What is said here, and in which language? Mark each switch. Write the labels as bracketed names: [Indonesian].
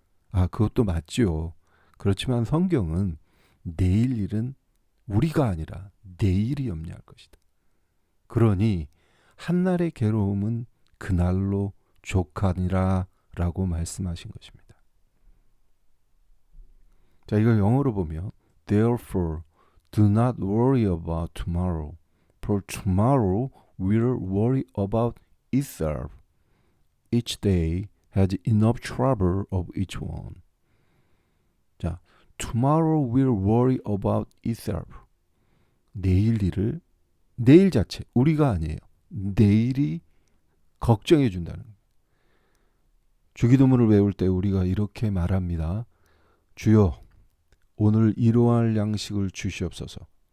[Korean] 그것도 맞지요. 그렇지만 성경은 내일 일은 우리가 아니라 내일이 염려할 것이다. 그러니 한날의 괴로움은 그날로 족하니라 라고 말씀하신 것입니다. 자, 이걸 영어로 보면 [English] Therefore, do not worry about tomorrow, for tomorrow will worry about itself. Each day has enough trouble of its own. [Korean] 자, [English] tomorrow will worry about itself. [Korean] 내일 일을 내일 자체 우리가 아니에요. 내일이 걱정해 준다는 거예요. 주기도문을 외울 때 우리가 이렇게 말합니다. 주여 오늘 일용할 양식을 주시옵소서.